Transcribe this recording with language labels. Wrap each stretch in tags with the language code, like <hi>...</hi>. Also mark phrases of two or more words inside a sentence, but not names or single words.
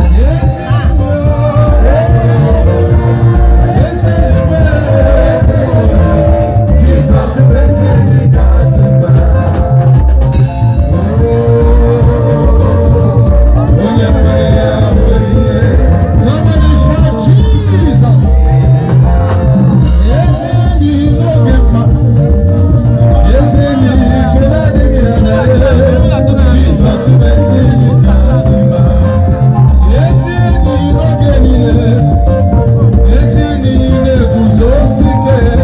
<ig>Ezi enyi o, ezi enyi o, ezi enyi o, Jizọs bụ ezi enyi ka asị. Onye mere ya bụ ihe.</ig> <en>Somebody shout, "Jesus!"</en> <ig>Ezi enyi n'oge mkpa. Ezi enyi nke na-adịghị ya n'ele. Jizọs bụ ezi enyi ka asị mba. Ezi enyi n'oge niile. Ezi enyi na-eguzosi ike.</ig>